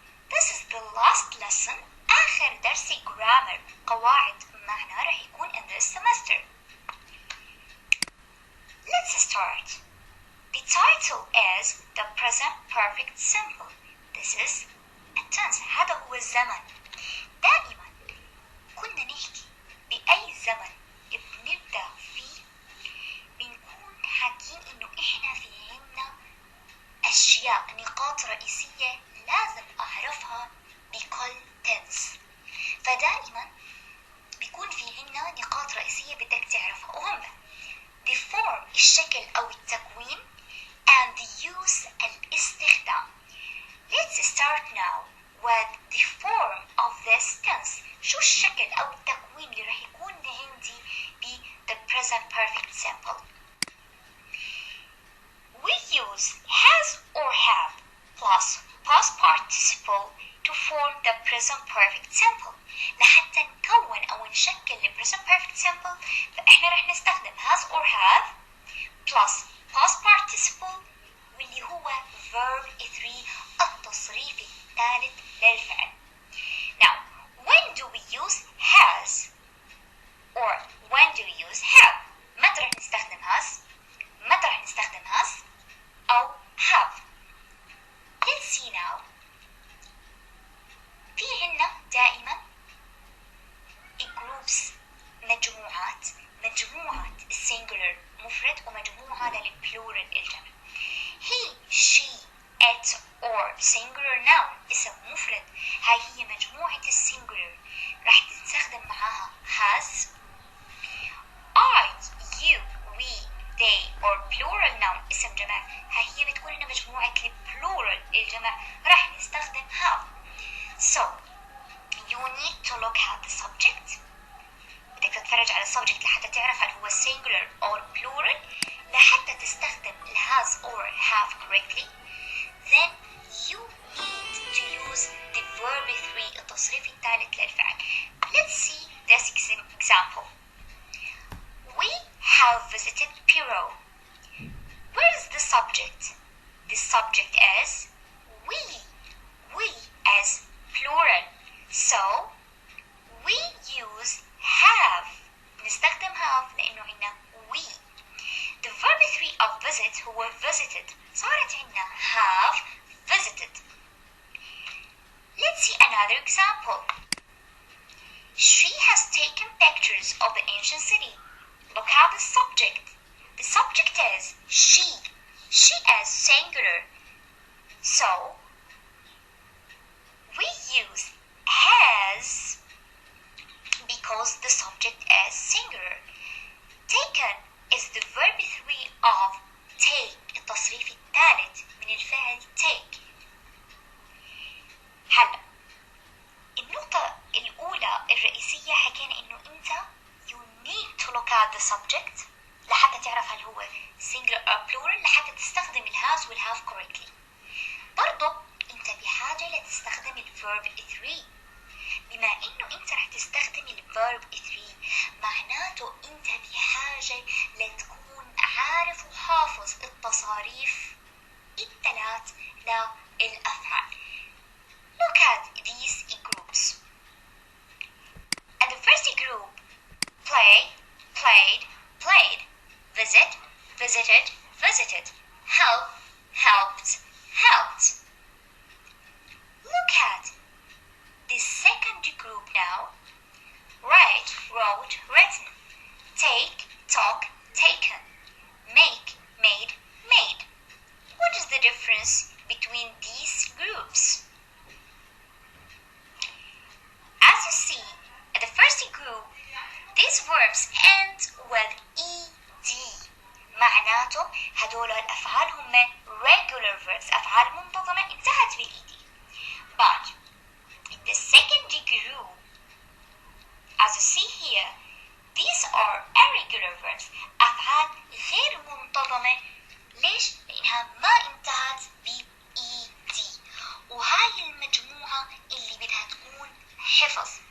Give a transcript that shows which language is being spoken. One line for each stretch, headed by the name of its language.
English: This is the last lesson,
Arabic: آخر درس
English: grammar
Arabic: قواعد معنا راح يكون
English: in this semester. Let's start. The title is the present perfect simple. This is التنس.
Arabic: هذا هو الزمن. دائما كنا نحكي بأي زمن بنبدأ فيه بنكون حاكين إنه إحنا في عنا أشياء نقاط رئيسية لازم أعرفها بكل تنس. فدائما بيكون في عنا نقاط رئيسية بدك تعرفها وهم
English: the form
Arabic: الشكل أو التكوين
English: and the use
Arabic: الاستخدام.
English: Let's start now with the form of this tense.
Arabic: شو الشكل أو التكوين اللي راح يكون عندي ب the present perfect simple.
English: We use has or have plus past participle to form the present perfect simple.
Arabic: لحتى نكون أو نشكل ال present perfect simple فإحنا راح نستخدم
English: has or have plus past participle
Arabic: واللي هو verb 3 التصريف الثالث للفعل.
English: Now, when do we use has or when do we use have?
Arabic: متى راح نستخدم has؟ متى راح نستخدم has أو have؟
English: Let's see now.
Arabic: في عنا دائما groups مجموعات singular مفرد ومجموعة للبلورال الجمع.
English: He, she, it or singular noun
Arabic: اسم مفرد. هاي هي مجموعة السنجولر راح تستخدم معاها has.
English: I, you, we, they or plural noun
Arabic: اسم جمع. هاي هي بتكون لنا مجموعة البلورال الجمع راح نستخدم have.
English: So you need to look at the subject.
Arabic: بدك تتفرج على السبجكت لحتى تعرف هل هو
English: singular or plural
Arabic: لحتى تستخدم ال
English: has or have correctly. Then you need to use the verb 3
Arabic: التصريف الثالث للفعل.
English: Let's see this example. We have visited Peru. Where is the subject? The subject is we. We as plural. So we use have.
Arabic: نستخدم have لأنه عنا we.
English: The verb 3 of visit هو visited.
Arabic: صارت عنا
English: have visited. Let's see another example. She has taken pictures of the ancient city. Look at the subject. The subject is she. She is singular. So we use has because the subject is singular. Taken is the verb 3 of take
Arabic: التصريف الثالث من الفعل
English: take.
Arabic: هلا النقطة الأولى الرئيسية حكينا إنه أنت
English: you need to look at the subject
Arabic: لحتى تعرف هل هو
English: singular or plural
Arabic: لحتى تستخدم ال has وال have correctly. برضو أنت بحاجة لتستخدم ال verb 3. بما إنه أنت رح تستخدم ال verb 3 معناته أنت بحاجة لتكون عارف وحافظ التصاريف الثلاث للأفعال.
English: Look at these groups. And the first group, play, played, played, visit, visited, visited, help, helped, helped. Look at the second group now. Write, wrote, written, take, talk, taken, make, made, made. What is the difference between these groups? As you see, at the first group, these verbs end with ed.
Arabic: معناته هدول الأفعال هم regular verbs أفعال منتظمة انتهت بالed.
English: But in the second group, as you see here, these are irregular verbs
Arabic: أفعال غير منتظمة. ليش؟ لأنها ما انتهت ب-ed وهاي المجموعة اللي بدها تكون حفظ.